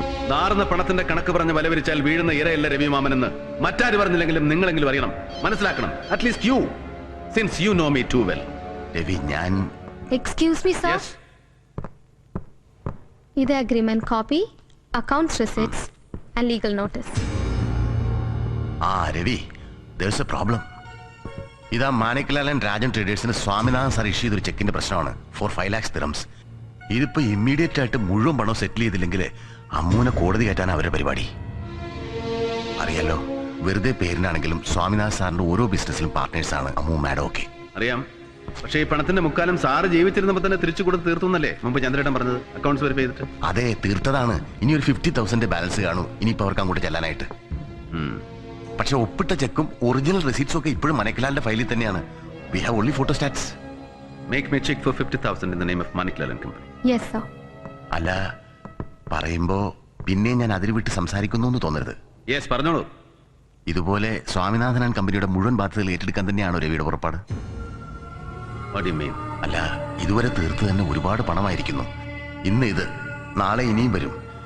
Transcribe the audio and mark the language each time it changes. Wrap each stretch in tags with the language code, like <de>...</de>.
<ml>നാറുന്ന പണത്തിന്റെ കണക്ക് പറഞ്ഞ് വലവരിച്ചാൽ വീഴുന്ന ഇരയല്ല രവി മാമനെന്ന് മറ്റാര് പറഞ്ഞില്ലെങ്കിലും നിങ്ങളെങ്കിലും അറിയണം, മനസ്സിലാക്കണം.</ml> <en>At least you, since you know me too well.</en> <ml>Ravi, ഞാൻ</ml> <en>Excuse me, sir. Yes. ഇത് agreement copy, accounts receipts and legal notice. Ravi, there's a problem.</en> <ml>ഇതാ മാണിക്ലാൽ and Rajan ട്രേഡേഴ്സിന് Swaminathan sir issue ചെയ്തൊരു ചെക്കിന്റെ പ്രശ്നമാണ്</ml> <en>For 5 lakhs dirhams.</en> <ml>ഇതിപ്പോ ഇമ്മീഡിയറ്റ് ആയിട്ട് മുഴുവൻ പണം സെറ്റിൽ ചെയ്തില്ലെങ്കിൽ അമ്മൂനെ കോടതി കയറ്റാൻ അവരുടെ പരിപാടി. അറിയാലോ, വെറുതെ പേരിനാണെങ്കിലും സ്വാമിനാഥൻ സാറിന്റെ ഓരോ ബിസിനസ്സിലും പാർട്ട്നേഴ്സാണ് അമ്മു മാഡം ഒക്കെ. അറിയാം. പക്ഷേ ഈ പണത്തിന്റെ മുക്കാലം സാറ് ജീവിച്ചിരുന്നപ്പോ തന്നെ തിരിച്ചു കൊടുത്ത് തീർത്തുന്നല്ലേ മുമ്പ് ചന്ദ്രേട്ടൻ പറഞ്ഞത്, അക്കൗണ്ട്സ് വെരിഫൈ ചെയ്തിട്ട്? അതെ, തീർത്തതാണ്. ഇനി ഒരു 50,000 ബാലൻസ് കാണൂ ഇനിയിപ്പോ അവർക്ക് അങ്ങോട്ട് ചെല്ലാനായിട്ട്. പക്ഷെ ഒപ്പിട്ട ചെക്കും ഒറിജിനൽ റെസീറ്റ്സും ഒക്കെ ഇപ്പോഴും മനക്കിലാലിന്റെ ഫയലിൽ തന്നെയാണ്.</ml> <en>We have only photostats. Make me a check for 50,000 in the name of Maniklal and Company. Yes, sir.</en> <ml>അല്ല, പറയുമ്പോ പിന്നെ ഞാൻ അതിൽ വിട്ട് സംസാരിക്കുന്നു എന്ന് തോന്നരുത്. യെസ്, പറഞ്ഞോളൂ. ഇതുപോലെ സ്വാമിനാഥൻ ആൻഡ് കമ്പനിയുടെ മുഴുവൻ ബാധ്യതകൾ ഏറ്റെടുക്കാൻ തന്നെയാണോ രവിയുടെ പുറപ്പാട്?</ml> <en>What do you mean?</en> <ml>അല്ല, ഇതുവരെ തീർത്ത് തന്നെ ഒരുപാട് പണമായിരിക്കുന്നു. ഇന്ന് ഇത്, നാളെ ഇനിയും വരും.</ml>